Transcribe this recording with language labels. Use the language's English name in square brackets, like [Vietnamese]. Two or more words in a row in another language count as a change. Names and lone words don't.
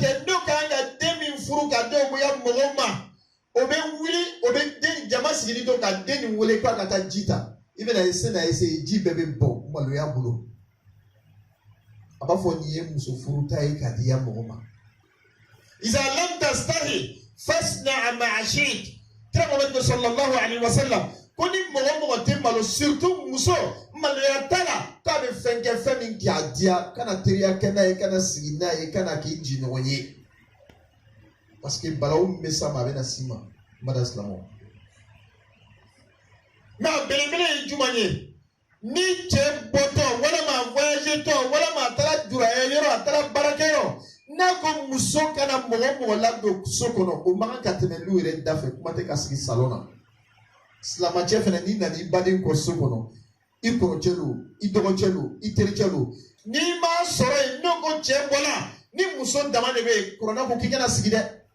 [Bambara] kɛ n'o kan ka den min furu ka den goya mɔgɔw ma o bɛ wuli o bɛ den jama sigili to ka den nin wele k'a ka taa ji ta i bɛna ese ji bɛɛ bɛ bɔ maloya bolo a b'a fɔ nin ye muso furu ta ye k'a di ya mɔgɔ ma [Arabic] إذا لم تستحي فاصنع ما شئت [Bambara] kira Muhammad [Arabic] صلى الله عليه وسلم [Bambara] ko ni mɔgɔ tɛ malo surtout muso maloya t'a la k'a bɛ fɛn kɛ fɛn min k'a diya kana teriya kɛ n'a ye kana sigi n'a ye kana k'i ji ɲɔgɔn ye [French] parce que [Bambara] balawu min bɛ s'a ma a bɛna s'i ma mada silamɛw nka belebele ye jumɛn ye ni cɛ bɔtɔ walima voyage tɔ walima a taara juraya yɔrɔ a taara baarakɛyɔrɔ n'a ko muso kana mɔgɔ ladon so kɔnɔ o man kan ka tɛmɛ n'u yɛrɛ da fɛ kuma tɛ ka sigi salon na silamɛcɛ fana n'i nana i baden kɔ so kɔnɔ i kɔrɔcɛ don i dɔgɔcɛ don i tericɛ don n'i m'a sɔrɔ yen n'o ko cɛ bɔla ni muso dama de bɛ yen kuranna ko k'i kana sigi dɛ